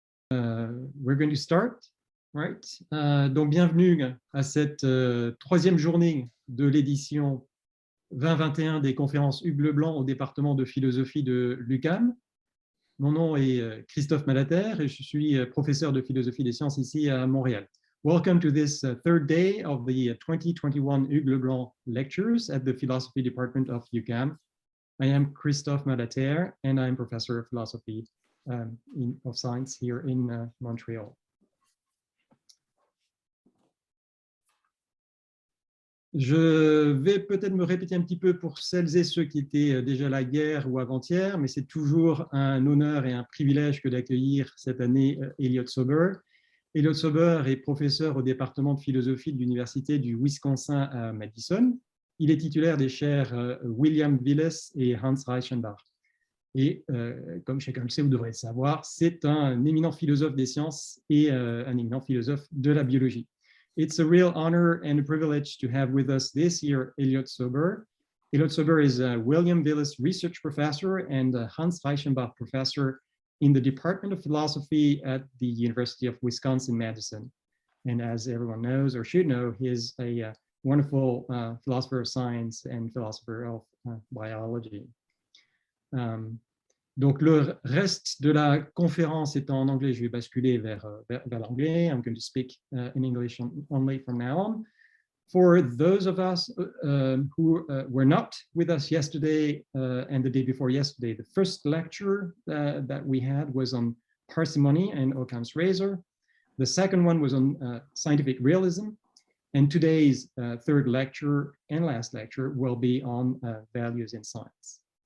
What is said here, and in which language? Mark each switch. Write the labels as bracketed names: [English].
[English] We're going to start, right? [French] Donc, bienvenue à cette troisième journée de l'édition 2021 des conférences Hugues Leblanc au département de philosophie de l'UQAM. Mon nom est Christophe Malater et je suis professeur de philosophie des sciences ici à Montréal. [English] Welcome to this third day of the 2021 Hugues Leblanc lectures at the Philosophy Department of UQAM. I am Christophe Malater and I'm professor of philosophy of science here in Montreal. [French] Je vais peut-être me répéter un petit peu pour celles et ceux qui étaient déjà là hier ou avant-hier, mais c'est toujours un honneur et un privilège que d'accueillir cette année Elliott Sober. Elliott Sober est professeur au département de philosophie de l'Université du Wisconsin à Madison. Il est titulaire des chaires William Willis et Hans Reichenbach. Et comme chacun le sait, vous devrez le savoir, c'est un éminent philosophe des sciences et un éminent philosophe de la biologie. [English] It's a real honor and a privilege to have with us this year Elliott Sober. Elliott Sober is a William Willis Research Professor and a Hans Reichenbach Professor in the Department of Philosophy at the University of Wisconsin-Madison. And as everyone knows or should know, he is a wonderful philosopher of science and philosopher of biology. [French] Donc, le reste de la conférence étant en anglais, je vais basculer vers l'anglais. [English] I'm going to speak in English only from now on. For those of us who were not with us yesterday and the day before yesterday, the first lecture that we had was on parsimony and Occam's razor. The second one was on scientific realism. And today's third lecture and last lecture will be on values in science.